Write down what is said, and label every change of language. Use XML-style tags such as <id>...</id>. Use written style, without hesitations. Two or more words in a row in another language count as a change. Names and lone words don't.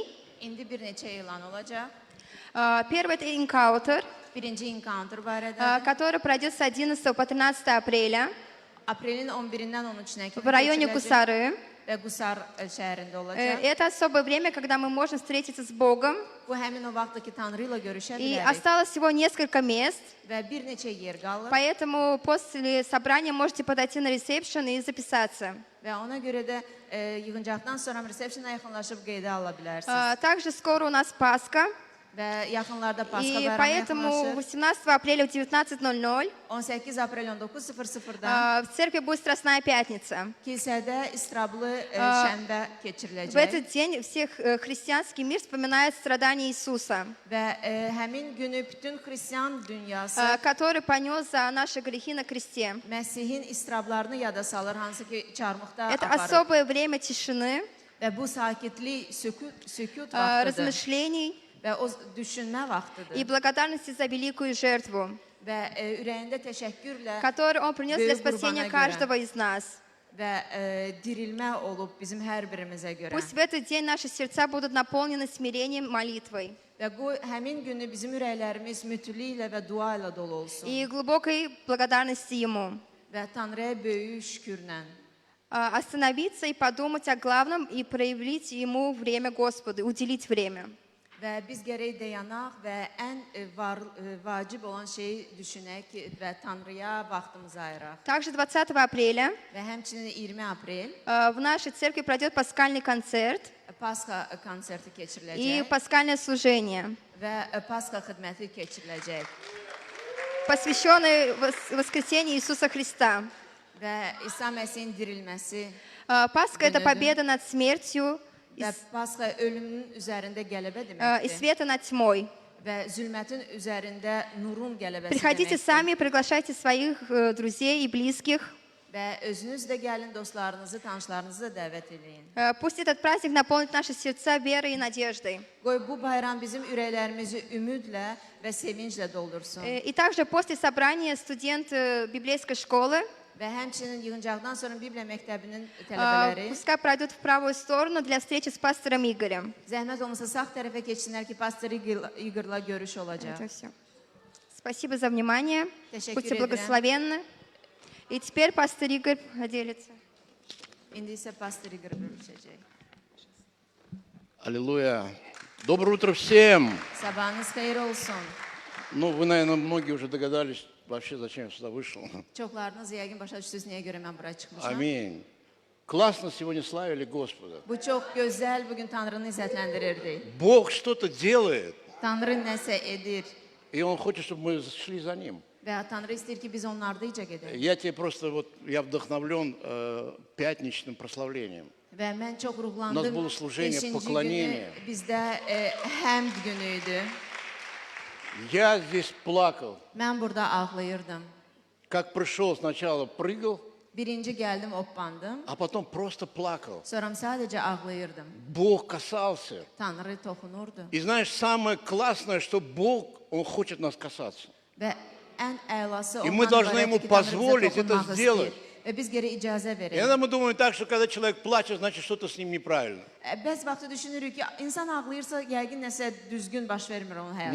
<az>İndi bir neçə elan olacaq.</az> <ru>Первый это encounter,</ru> <az>Birinci encounter barədə.</az> <ru>который пройдет с 11 по 13 апреля</ru> <az>Aprelin 11-dən 13-nə kimi</az> <ru>в районе</ru> <az>keçiriləcək</az> <ru>Кусары.</ru> <az>və Qusar şəhərində olacaq.</az> <ru>Это особое время, когда мы можем встретиться с Богом.</ru> <az>Bu həmin o vaxtdır ki, Tanrı ilə görüşə</az> <ru>И</ru> <az>bilərik</az> <ru>осталось всего несколько мест.</ru> <az>və bir neçə yer qalır.</az> <ru>Поэтому после собрания можете подойти на ресепшн и записаться.</ru> <az>Və ona görə də yığıncaqdan sonra resepsiyona yaxınlaşıb qeydə ala bilərsiniz.</az> <ru>Также скоро у нас Пасха.</ru> <az>Və yaxınlarda Pasxa</az> <ru>И</ru> <az>bayramı</az> <ru>поэтому</ru> <az>yaxınlaşır.</az> <ru>18 апреля в 19:00</ru> <az>18 aprel 19:00-da</az> <ru>в церкви будет Страстная Пятница.</ru> <az>kilsədə istirablı şənbə</az> <ru>В</ru> <az>keçiriləcək.</az> <ru>этот день всех христианский мир вспоминает страдания Иисуса,</ru> <az>Və həmin günü bütün xristian dünyası</az> <ru>который понес за наши грехи на кресте.</ru> <az>Məsihin istirablarını yada salır, hansı ki çarmıqda</az> <ru>Это</ru> <az>aparır.</az> <ru>особое время tişini,</ru> <az>Və bu sakitlik, sükut vaxtıdır</az> <ru>размышлений</ru> <az>və o düşünmə vaxtıdır.</az> <ru>и благодарности за великую жертву,</ru> <az>Və ürəyində təşəkkürlə</az> <ru>которую Он принес для</ru> <az>Böyük</az> <ru>спасения</ru> <az>qurbana görə.</az> <ru>каждого из нас.</ru> <az>və dirilmə olub bizim hər birimizə görə.</az> <ru>Пусть в этот день наши сердца будут наполнены смирением, молитвой</ru> <az>Və bu həmin günü bizim ürəklərimiz mütülüklə və dua ilə dolu olsun.</az> <ru>и глубокой благодарностью Ему.</ru> <az>Və Tanrıya böyük şükürlə</az> <ru>Остановиться и подумать о главном и проявить Ему время Господу, уделить время.</ru> <az>və biz gərək dayanaq və ən vacib olan şeyi düşünək və Tanrıya vaxtımızı ayıraq.</az> <ru>Также 20 апреля</ru> <az>Və həmçinin 20 aprel</az> <ru>в нашей церкви пройдет пасхальный концерт</ru> <az>Pasxa konserti</az> <ru>и</ru> <az>keçiriləcək</az> <ru>пасхальное служение,</ru> <az>və Pasxa xidməti keçiriləcək.</az> <ru>посвященный воскресению Иисуса Христа.</ru> <az>Və İsa Məsihin dirilməsi</az> <ru>Пасха – это победа над смертью</ru> <az>və Pasxa ölümün üzərində qələbə</az> <ru>и</ru> <az>deməkdir</az> <ru>света над тьмой.</ru> <az>və zülmətin üzərində nurun qələbəsi</az> <ru>Приходите</ru> <az>deməkdir.</az> <ru>сами, приглашайте своих друзей и близких.</ru> <az>Və özünüz də gəlin, dostlarınızı, tanışlarınızı da dəvət edin.</az> <ru>Пусть этот праздник наполнит наши сердца верой и надеждой.</ru> <az>Qoy bu bayram bizim ürəklərimizi ümidlə və sevinclə doldursun.</az> <ru>И также после собрания студент библейской школы</ru> <az>Və həmçinin yığıncaqdan sonra Bibliya məktəbinin</az> <ru>А,</ru> <az>tələbələri</az> <ru>Пускай пройдут в правую сторону для встречи с пастором Игорем.</ru> <az>zəhmət olmasa sağ tərəfə keçsinlər ki, pastor İqırla görüş olacaq.</az> <ru>Это все. Спасибо за внимание.</ru> <tr>Teşekkür</tr> <ru>Будьте</ru> <tr>ederim.</tr> <ru>благословенны. И теперь пастор Игорь поделится.</ru> <az>İndi isə pastor İqır bölüşəcək.</az> <ru>Аллилуйя. Доброе утро всем.</ru> <az>Sabahınız xeyir olsun.</az> <ru>Ну, вы, наверное, многие уже догадались вообще, зачем я сюда вышел.</ru> <az>Çoxlarınız yəqin başa düşdünüz niyə görə mən bura çıxmışam.</az> <ru>Аминь. Классно сегодня славили Господа.</ru> <az>Bu çox gözəl, bugün Tanrını izzətləndirirdik.</az> <ru>Бог что-то делает,</ru> <az>Tanrı nəsə edir</az> <ru>и Он хочет, чтобы мы шли за Ним.</ru> <az>və Tanrı istəyir ki, biz onun ardınca gedək.</az> <ru>Я тебе просто, я вдохновлен пятничным прославлением.</ru> <az>Və mən çox</az> <ru>У нас</ru> <az>ruhlandım.</az> <ru>было служение,</ru> <az>5-ci</az> <ru>поклонение.</ru> <az>günü bizdə həmd günü idi.</az> <ru>Я здесь плакал.</ru> <az>Mən burada ağlayırdım.</az> <ru>Как пришел, сначала прыгал,</ru> <az>Birinci gəldim, oppandım.</az> <ru>а потом просто плакал.</ru> <az>Sonra sadəcə ağlayırdım.</az> <ru>Бог касался.</ru> <az>Tanrı toxunurdu.</az> <ru>И знаешь, самое классное, что Бог, Он хочет нас касаться.</ru> <az>Və ən əlası</az> <ru>И мы должны ему позволить это сделать.</ru> <az>Və biz geri icazə verək.</az> <ru>Иногда мы думаем так, что когда человек плачет, значит что-то с ним неправильно.</ru> <az>Bəzi vaxt düşünürük ki, insan ağlayırsa yəqin nəsə düzgün baş vermir onun həyatında.</az>